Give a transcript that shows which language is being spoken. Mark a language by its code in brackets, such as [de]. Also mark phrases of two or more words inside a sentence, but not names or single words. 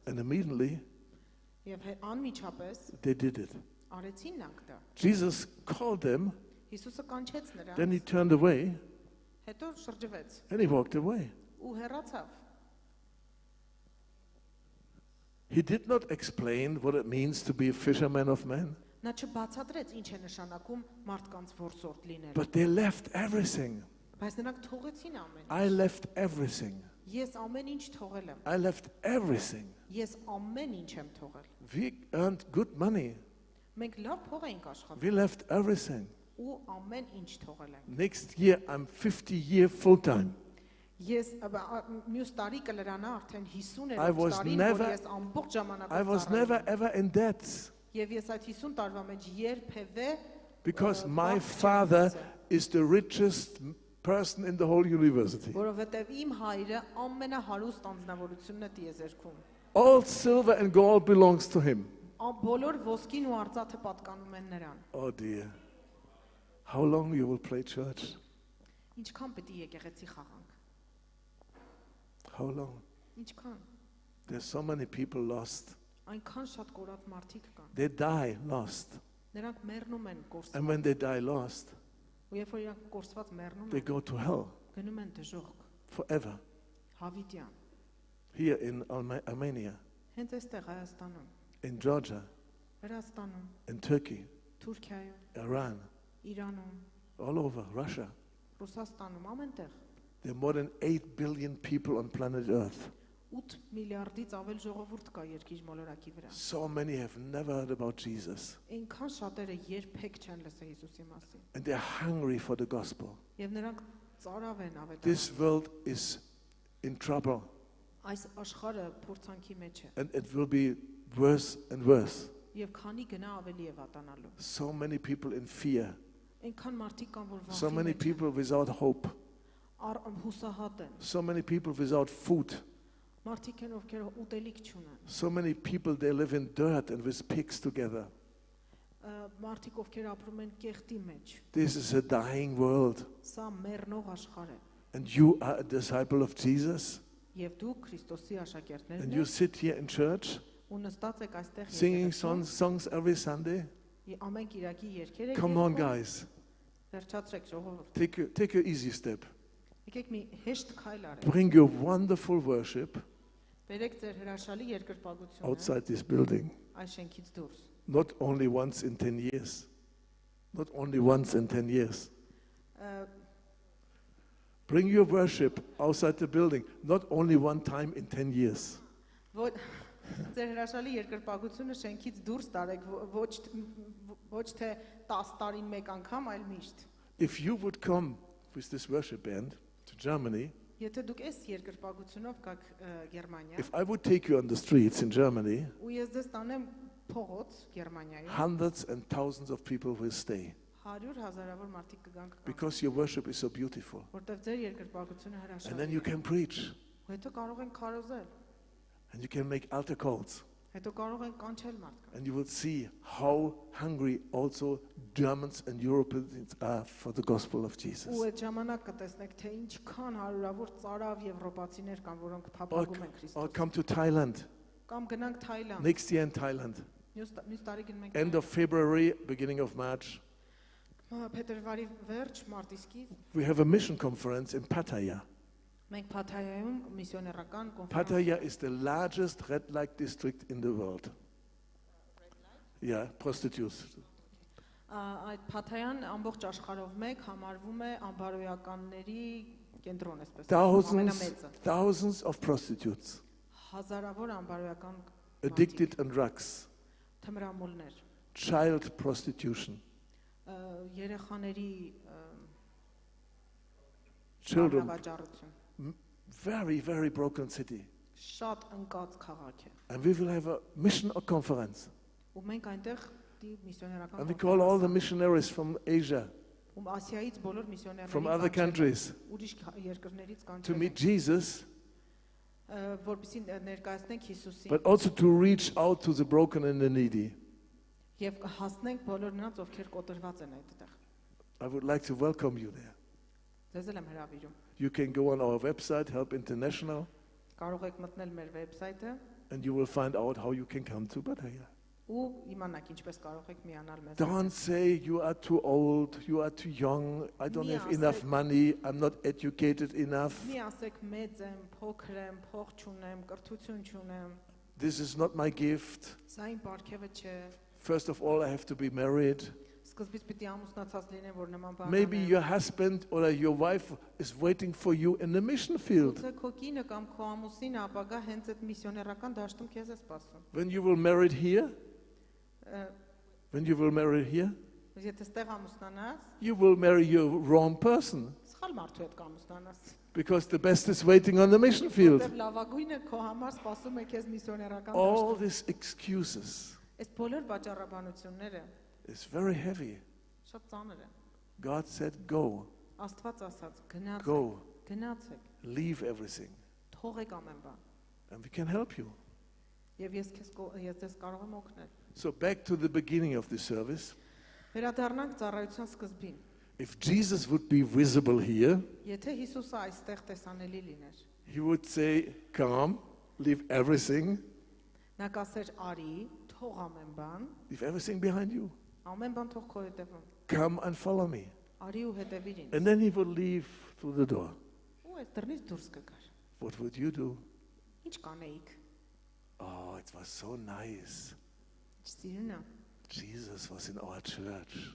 [en] And immediately [hy] եւ անմիջապես [en] they did it. [hy] արեցին նրանք դա [en] Jesus called them, [hy] Հիսուսը կանչեց [en] then he [hy] նրանց [en] turned away [hy] հետո շրջվեց [en] and he walked away. [hy] ու հեռացավ [en] He did not explain what it means to be a fisherman of men, [hy] նա չբացատրեց ինչ է նշանակում մարդկանց որսորդ լինելը [en] but they left everything. [hy] բայց նրանք թողեցին ամեն [en] I [hy] ինչ [en] left everything. [hy] ես ամեն ինչ թողել եմ [en] I left everything. [hy] ես ամեն ինչ եմ թողել [en] We earned good money. [hy] մենք լավ փող ենք աշխատում [en] We left everything. [hy] ու ամեն ինչ թողել ենք [en] Next year, I'm 50 years full time. [hy] ես մյուս տարի կլրանա արդեն 50 [en] I was [hy] տարին որ [en] never- [hy] ես ամբողջ ժամանակ [en] I was never ever in debt [hy] եւ ես այդ 50 տարվա մեջ երբևէ [en] because Uh, my what father chance? is the richest person in the whole university. [hy] որովհետեւ իմ հայրը ամենահարուստ անձնավորությունն է տիեզերքում [en] All silver and gold belongs to him. [hy] բոլոր ոսկին ու արծաթը պատկանում են նրան [en] Oh dear. How long you will play church? [hy] ինչքան պետք է եկեղեցի խաղանք [en] How long? [hy] ինչքան [en] There's so many people lost. [hy] այնքան շատ կորած մարդիկ կան [en] They die lost. [hy] նրանք մեռնում են կորսված [en] And when they die lost, [hy] ու երբ որ իրանք կորսված մեռնում [en] they [hy] են [en] go to hell [hy] գնում են դժոխք [en] forever. [hy] հավիտյան [en] Here in Armenia, [hy] հենց այստեղ Հայաստանում [en] in Georgia, [hy] Վրաստանում [en] in Turkey, [hy] Թուրքիայում [en] Iran, [hy] Իրանում [en] all over Russia. [hy] Ռուսաստանում ամենտեղ [en] There are more than 8 billion people on planet Earth. [hy] 8 միլիարդից ավել ժողովուրդ կա երկիր մոլորակի վրա [en] So many have never heard about Jesus. [hy] այնքան շատերը երբեք չեն լսել Հիսուսի մասին [en] And they're hungry for the gospel. [hy] եւ նրանք ծարավ են [en] This [hy] ավետարան [en] world is in trouble. [hy] այս աշխարհը փորձանքի մեջ է [en] And it will be worse and worse. [hy] եւ քանի գնա ավելի է վատանալու [en] So many people in fear. [hy] այնքան մարդիկ կան որ [en] So [hy] վախի [en] many [hy] մեջ են [en] people without hope. [hy] հուսահատ են [en] So many people without food. [hy] մարդիկ են ովքեր ուտելիք չունեն [en] So many people, they live in dirt and with pigs together. [hy] մարդիկ ովքեր ապրում են կեղտի մեջ [en] This is a dying world. [hy] սա մեռնող աշխարհ է [en] And you are a disciple of Jesus. [hy] եւ դու Քրիստոսի [en] And [hy] աշակերտներն [en] you [hy] եք [en] sit here in church [hy] ու նստած եք այստեղ [en] singing [hy] եկեղեցում, [en] songs every Sunday. [hy] ամեն կիրակի երգեր եք [en] Come on, [hy] երգում, [en] guys. [hy] վերջացրեք ժողովուրդ [en] Take an easy step. [hy] Եկեք մի հեշտ քայլ արենք։ [en] Bring your wonderful worship [hy] Բերեք ձեր հրաշալի երկրպագությունը [en] outside this building. [hy] այս շենքից դուրս։ [en] Not only once in 10 years. Not only once in 10 years. Bring your worship outside the building. Not only one time in 10 years. [hy] Ձեր հրաշալի երկրպագությունը շենքից դուրս տարեք, ոչ թե 10 տարին մեկ անգամ, այլ միշտ։ [en] If you would come with this worship band to Germany, [hy] Եթե դուք այս երկրպագությունով գաք Գերմանիա, [en] if I would take you on the streets in Germany, [hy] ու ես ձեզ տանեմ փողոց Գերմանիայում, [en] hundreds and thousands of people will stay [hy] 100,000-ավոր մարդիկ կգան կգան, [en] because your worship is so beautiful. [hy] որտեղ ձեր երկրպագությունը [en] And then [hy] հրաշալի [en] you can preach [hy] է։ Հետո կարող են քարոզել, [en] and you can make altar calls. [hy] հետո կարող են կանչել մարդկանց։ [en] And you will see how hungry also Germans and Europeans are for the gospel of Jesus. [hy] Ու այդ ժամանակ կտեսնեք, թե ինչքան հարյուրավոր ծարավ եվրոպացիներ կան, որոնք [en] Or, [hy] փափագում են [en] or [hy] Քրիստոսին։ [en] come to Thailand. [hy] Կամ գնանք Թայլանդ։ [en] Next year in Thailand. [hy] Մյուս տարի գնում ենք [en] End of February, beginning of March. [hy] Փետրվարի վերջ, մարտի սկիզբ [en] We have a mission conference in Pattaya. [hy] մենք Փաթայայում միսիոներական կոնֆերանս [en] Pattaya is the largest red light district in the world. Yeah, prostitutes. [hy] Այդ Փաթայան ամբողջ աշխարհով մեկ համարվում է անբարոյականների կենտրոն, այսպես ամենամեծը։ [en] Thousands of prostitutes [hy] Հազարավոր անբարոյական [en] addicted on drugs, [hy] թմրամոլներ, [en] child prostitution, [hy] երեխաների [en] children. [hy] վաճառություն, [en] Very, very broken city. [hy] շատ ընկած քաղաք է։ [en] And we will have a mission conference. [hy] Ու մենք այնտեղ միսիոներական [en] And we call all the missionaries from Asia, [hy] ու Ասիայից բոլոր [en] from [hy] միսիոներների [en] other countries, [hy] ուրիշ երկրներից [en] to [hy] կանչել [en] meet Jesus, [hy] որպեսզի ներկայացնենք Հիսուսին [en] but also to reach out to the broken and the needy. [hy] եւ հասնենք բոլոր նրանց, ովքեր կոտրված են այդտեղ։ [en] I would like to welcome you there. [hy] Ձեզ եմ հրավիրում։ [en] You can go on our website, Help International, [hy] Կարող եք մտնել մեր վեբսայթը [en] and you will find out how you can come to Pattaya. [hy] ու իմանաք ինչպես կարող եք միանալ մեզ։ [en] Don't say you are too old, you are too young, I don't have enough money, I'm not educated enough. [hy] Մի ասեք մեծ եմ, փոքր եմ, փող չունեմ, կրթություն չունեմ։ [en] This is not my gift. [hy] Սա իմ պարգևը չէ։ [en] First of all, I have to be married. [hy] Սկզբից պիտի ամուսնացած լինեմ, որ նման բան [en] Maybe your husband or your wife is waiting for you in the mission field. [hy] Գուցե քո կինը կամ քո ամուսինը ապագա հենց այդ միսիոներական դաշտում քեզ է սպասում։ [en] When you will marry here, [hy] Եթե ստեղ ամուսնանաս, [en] you will marry your wrong person [hy] սխալ մարդու հետ կամուսնանաս։ [en] because the best is waiting on the mission field. [hy] Որտեղ լավագույնը քո համար սպասում է քեզ միսիոներական [en] All [hy] դաշտում։ [en] these excuses [hy] Այս բոլոր վաճառաբանությունները [en] is very heavy. [hy] շատ ծանր են։ [en] God said, go, [hy] Աստված ասաց, գնացեք, [en] go, [hy] գնացեք, [en] leave everything, [hy] թողեք ամեն բան։ [en] and we can help you. [hy] Եվ ես ձեզ կարող եմ օգնել։ [en] So back to the beginning of the service. [hy] Վերադառնանք ծառայության սկզբին։ [en] If Jesus would be visible here, [hy] Եթե Հիսուսը այստեղ տեսանելի լիներ, [en] he would say, come, leave everything, [hy] նա կասեր արի, թող ամեն բան, [en] leave everything behind you. [hy] ամեն բան թող քո հետևում։ [en] Come and follow me. [hy] Արի ու հետևիր ինձ։ [en] And then he would leave through the door. [hy] Ու այս դռնից դուրս կգար։ [en] What would you do? [hy] Ինչ կանեիք։ [en] Oh, it was so nice. [hy] Սիրուն է։ [en] Jesus was in our church.